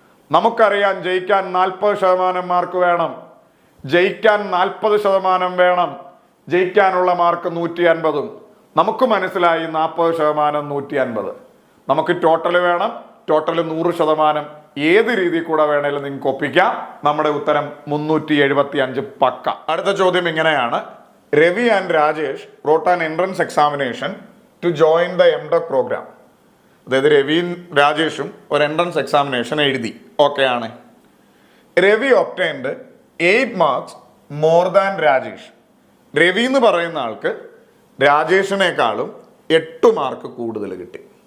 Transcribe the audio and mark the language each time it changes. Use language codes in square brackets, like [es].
[ml] നമുക്കറിയാം ജയിക്കാൻ 40% മാർക്ക് വേണം, ജയിക്കാൻ 40% വേണം, ജയിക്കാനുള്ള മാർക്ക് 150. നമുക്ക് മനസ്സിലായി 40% 150. നമുക്ക് ടോട്ടൽ വേണം, ടോട്ടൽ 100%. ഏത് രീതിയിൽ കൂടെ വേണേലും നിങ്ങൾക്ക് ഒപ്പിക്കാം. നമ്മുടെ ഉത്തരം 375 പക്ക. അടുത്ത ചോദ്യം ഇങ്ങനെയാണ്: [en] Ravi and Rajesh wrote an entrance examination to join the MTech program. [ml] അതായത് രവിയും രാജേഷും ഒരു എൻട്രൻസ് എക്സാമിനേഷൻ എഴുതി, ഓക്കെ ആണ്. [en] Ravi obtained 8 marks more than Rajesh. [ml] Ravi എന്ന് പറയുന്ന ആൾക്ക് രാജേഷിനേക്കാളും 8 മാർക്ക് കൂടുതൽ കിട്ടി.